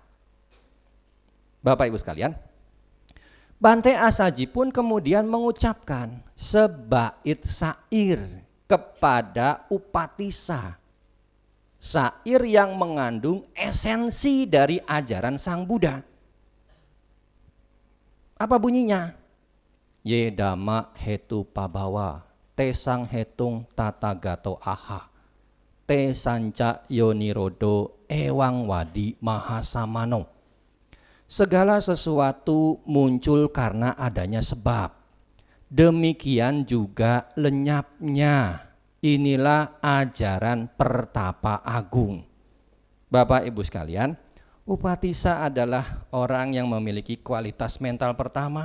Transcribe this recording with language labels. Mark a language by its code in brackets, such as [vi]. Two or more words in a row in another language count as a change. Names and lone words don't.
[id] Bapak Ibu sekalian, Bante Asaji pun kemudian mengucapkan sebait syair kepada Upatissa. Syair yang mengandung esensi dari ajaran Sang Buddha. Apa bunyinya? [pi] Ye dhamma hetu pabawa, te sang hetung tatagato aha, te sanca yonirodo ewang wadi mahasamano. [id] Segala sesuatu muncul karena adanya sebab. Demikian juga lenyapnya. Inilah ajaran pertapa agung. Bapak Ibu sekalian, Upatissa adalah orang yang memiliki kualitas mental pertama.